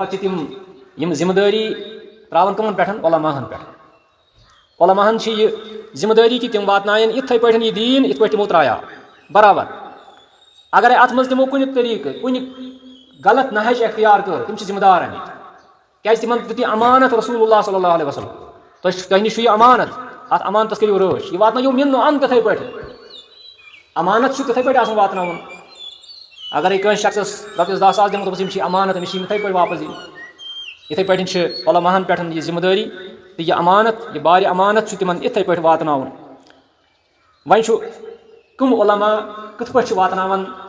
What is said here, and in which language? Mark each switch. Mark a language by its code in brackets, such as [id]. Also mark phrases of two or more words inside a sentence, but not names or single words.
[ks] پتہٕ چھِ تِم یِم ذمہ دٲری ترٛاوان کٕمن پٮ۪ٹھ علماہن پٮ۪ٹھ علماہن چھِ یہِ ذمہ دٲری کہِ تِم واتناون یِتھٕے پٲٹھۍ یہِ دیٖن یِتھ پٲٹھۍ تِمو ترٛایاو برابر اگرے اتھ منٛز تِمو کُنہِ طریٖقہٕ کُنہِ غلط نہج اختیار کٔر تِم چھِ ذمہ دار امیِکۍ کیازِ تِمن دیُت یہِ امانت [ar] رسول اللہ صلی اللہ علیہ وسلم [ks] تۄہہِ نِش چھُ یہِ امانت اتھ امانتس کٔرِو رٲچھ یہِ واتنٲیِو مِنہٕ اَن تِتھٕے پٲٹھۍ امانت چھُ تِتھٕے پٲٹھۍ آسان واتناوُن اگرے کٲنٛسہِ شخصس رۄپیس 10 ساس دِمو دوٚپُس یِم چھِ امانت أمِس چھِ یِتھٕے پٲٹھۍ واپس دِنۍ یِتھٕے پٲٹھۍ چھِ علماہن پٮ۪ٹھ یہِ ذمہ دٲری تہٕ یہِ امانت یہِ بارِ امانت چھُ تِمن یِتھٕے پٲٹھۍ واتناوُن وۄنۍ چھُ کٕم علما کِتھ پٲٹھۍ چھِ واتناوان